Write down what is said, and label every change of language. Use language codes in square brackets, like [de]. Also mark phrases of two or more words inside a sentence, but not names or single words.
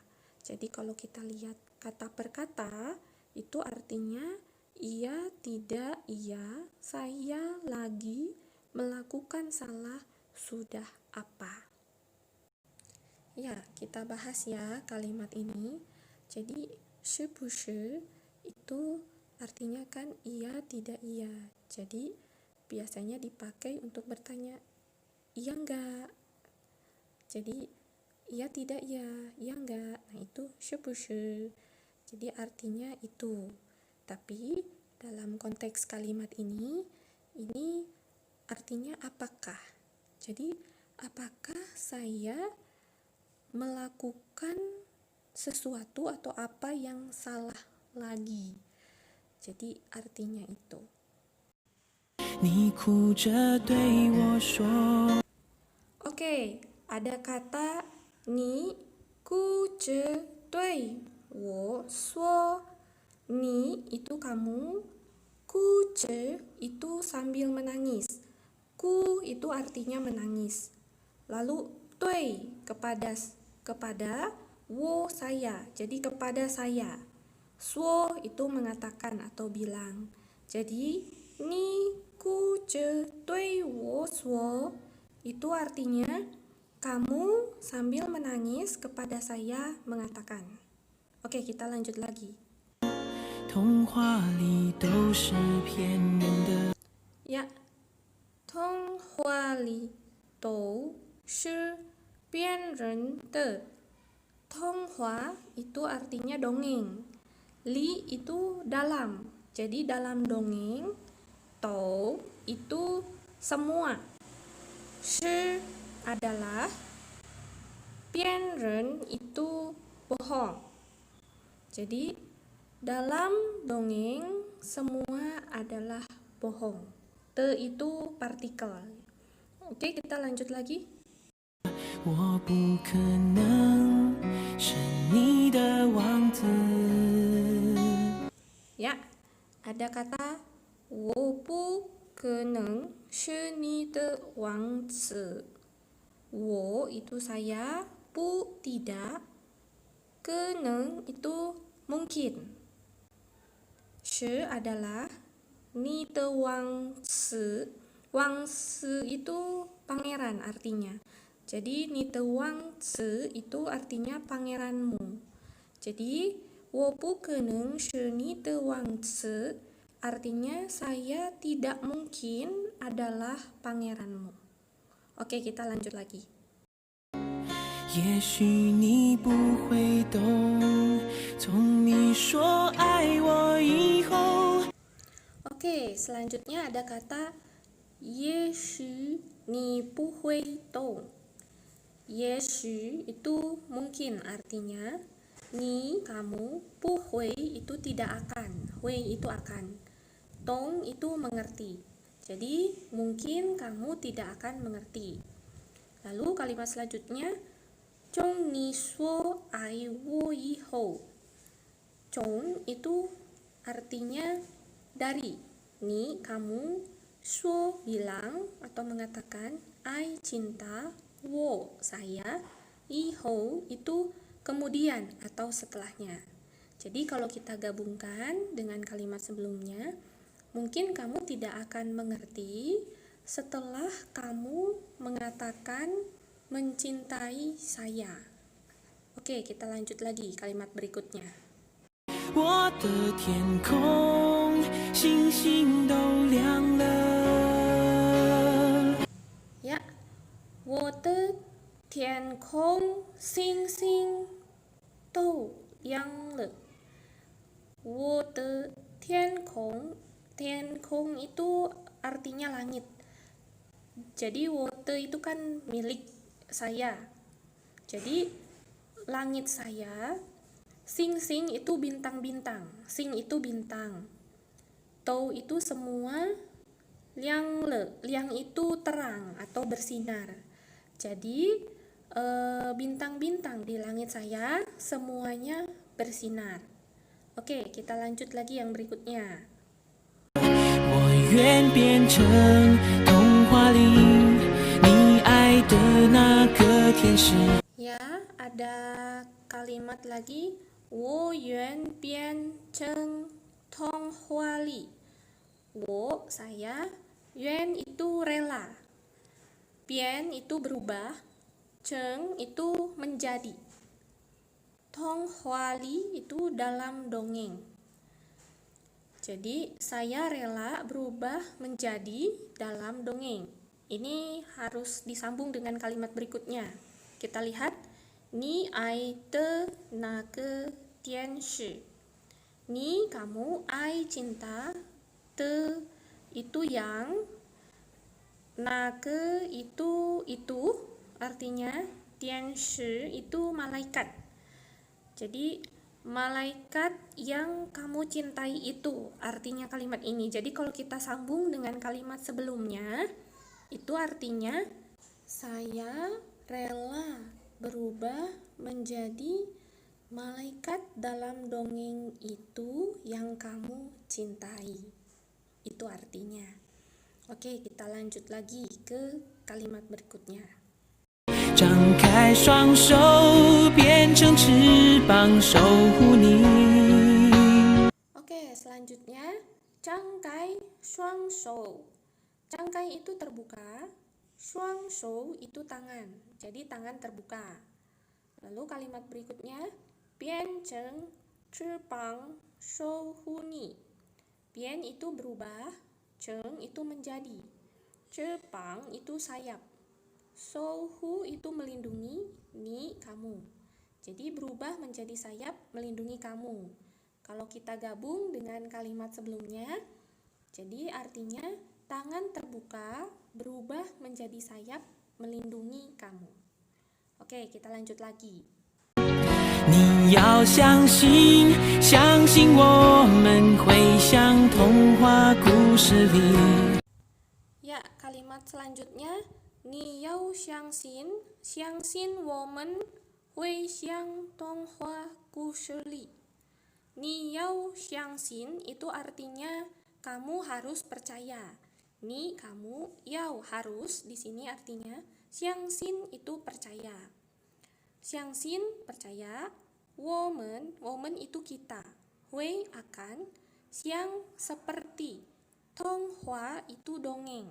[id] Jadi kalau kita lihat kata per kata, itu artinya iya, tidak, iya, saya lagi melakukan salah, sudah apa. Ya, kita bahas ya kalimat ini. Jadi, [zh] 是不是 [id] itu artinya kan iya, tidak, iya. Jadi, biasanya dipakai untuk bertanya, iya enggak? Jadi iya tidak ya, iya enggak. Nah, itu [zh] 是不是. [id] Jadi artinya itu. Tapi dalam konteks kalimat ini artinya apakah. Jadi apakah saya melakukan sesuatu atau apa yang salah lagi. Jadi artinya itu. [zh] 你哭着对我说 [id] Oke, ada kata [zh] 你哭着对我说. [id] Ni itu kamu, [zh] 哭着 [id] itu sambil menangis. Ku itu artinya menangis. Lalu dui kepada wo saya. Jadi kepada saya. Suo itu mengatakan atau bilang. Jadi [zh] 你哭着对我说 [id] itu artinya kamu sambil menangis kepada saya mengatakan. Oke, kita lanjut lagi. [zh] 童话里都是骗人的 [id] Ya, [zh] 童话里都是骗人的. [id] Tonghua itu artinya dongeng. Li itu dalam. Jadi dalam dongeng, tou itu semua. Shi adalah, bianren itu bohong. Jadi dalam dongeng semua adalah bohong. Te itu partikel. Oke, kita lanjut lagi. [zh] 我不可能是你的王子 [id] Ya, ada kata [zh] 我不可能是你的王子. [id] 我 itu saya, 不 tidak, 可能 itu mungkin. 是 adalah, [zh] 你的王子. 王子 [id] itu pangeran artinya. Jadi [zh] 你的王子 [id] itu artinya pangeranmu. Jadi [zh] 我不可能是你的王子 [id] artinya saya tidak mungkin adalah pangeranmu. Oke, kita lanjut lagi. [zh] 也许你不会懂从你说爱我以后 [id] Oke, selanjutnya ada kata [zh] 也许你不会懂. [id] 也许 itu mungkin artinya. Ni kamu, [zh] 不会 [id] itu tidak akan. Hui itu akan. Tong itu mengerti. Jadi mungkin kamu tidak akan mengerti. Lalu kalimat selanjutnya, [zh] 从你说爱我以后. [id] Zhong itu artinya dari. Ni kamu, suo bilang atau mengatakan, ai cinta, wo saya, yi hou itu kemudian atau setelahnya. Jadi kalau kita gabungkan dengan kalimat sebelumnya, mungkin kamu tidak akan mengerti setelah kamu mengatakan mencintai saya. Oke, kita lanjut lagi kalimat berikutnya. [zh] 我的天空星星都亮了 [id] Ya, [zh] 我的天空星星都亮了. 我的天空 [id] itu artinya langit. Jadi 我的 itu kan milik saya. Jadi langit saya, sing itu bintang-bintang. Sing itu bintang. Tou itu semua, liang itu terang atau bersinar. Jadi bintang-bintang di langit saya semuanya bersinar. Oke, kita lanjut lagi yang berikutnya. [zh] 我愿变成童话里你爱的那个天使 [id] Ya, ada kalimat lagi. [zh] 我愿变成童话里. [id] 我 saya, 愿 itu rela. Bian itu berubah. Ceng itu menjadi. Tonghwali itu dalam dongeng. Jadi saya rela berubah menjadi dalam dongeng. Ini harus disambung dengan kalimat berikutnya. Kita lihat, [zh] 你爱的那个天使. [id] Ni kamu, ai cinta, de itu yang, na ge itu artinya, dian shi itu malaikat. Jadi malaikat yang kamu cintai itu artinya kalimat ini. Jadi kalau kita sambung dengan kalimat sebelumnya, itu artinya saya rela berubah menjadi malaikat dalam dongeng itu yang kamu cintai. Itu artinya. Oke, kita lanjut lagi ke kalimat berikutnya. [zh] 张开双手，变成翅膀，守护你。 [id] Oke, selanjutnya, [zh] 张开双手. [id] 张开 itu terbuka, 双手 itu tangan. Jadi tangan terbuka. Lalu kalimat berikutnya, [zh] 变成翅膀，守护你. [id] 变 itu berubah, 成itu menjadi, 翅膀 itu sayap. Souhu itu melindungi, ni kamu. Jadi berubah menjadi sayap melindungi kamu. Kalau kita gabung dengan kalimat sebelumnya, jadi artinya tangan terbuka berubah menjadi sayap melindungi kamu. Oke, kita lanjut lagi. [zh] 你要相信，相信我们会像童话故事里。 [id] Ya, kalimat selanjutnya, [zh] 你要相信，相信我们会像童话故事里。你要相信 [id] itu artinya kamu harus percaya. Ni kamu, yao harus di sini artinya xiangxin itu percaya. Xiangxin percaya, woman itu kita, hui akan, xiang seperti, tonghua itu dongeng.